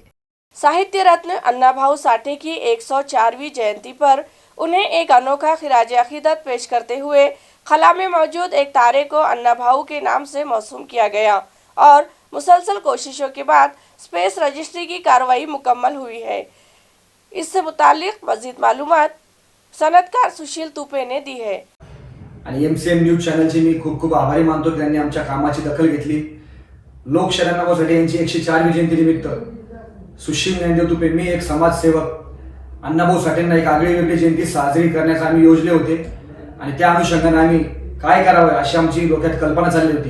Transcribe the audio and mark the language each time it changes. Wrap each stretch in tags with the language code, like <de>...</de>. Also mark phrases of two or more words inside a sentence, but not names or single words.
<ur>ساہتیہ رتن انا بھاؤ ساٹھے کی 104ویں جینتی پر انہیں ایک انوکھا خراج عقیدت پیش کرتے ہوئے خلا میں موجود ایک تارے کو انا بھاؤ کے نام سے موسوم کیا گیا اور مسلسل کوششوں کے بعد اسپیس رجسٹری کی کارروائی مکمل ہوئی ہے۔ اس سے متعلق مزید معلومات صنعتکار سشیل توپے نے دی ہے۔</ur> <mr>आणि MCM न्यूज चॅनलचे मी खूप खूप आभारी मानतो की त्यांनी आमच्या कामाची दखल घेतली। लोकशाहीसाठी यांची 104वी जयंती निमित्त सुशील ज्ञानदेव तुपे, मी एक समाजसेवक, अण्णाभाऊ साठेंना एक आगळी वेगळी जयंती साजरी करण्याचा आम्ही योजले होते आणि त्या अनुषंगाने आम्ही काय करावं अशी आमची डोक्यात कल्पना चालली होती।</mr>